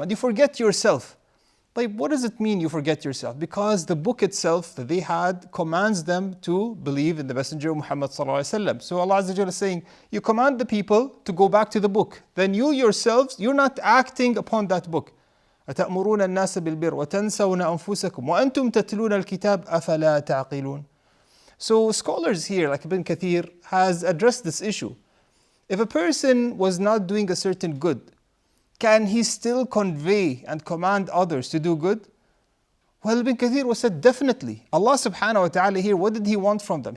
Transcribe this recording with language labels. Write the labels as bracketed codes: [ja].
[en] And you forget yourself. Like, what does it mean you forget yourself? Because the book itself that they had commands them to believe in the Messenger Muhammad ﷺ. So Allah Azza wa Jalla is saying, you command the people to go back to the book. Then you yourselves, you're not acting upon that book. [ar] أتأمرون الناس بالبر وتنسون أنفسكم وأنتم تتلون الكتاب أفلا تعقلون. [en] So scholars here, like Ibn Kathir, has addressed this issue. If a person was not doing a certain good, can he still convey and command others to do good? Well, Ibn Kathir was said definitely. Allah subhanahu wa ta'ala here, what did He want from them?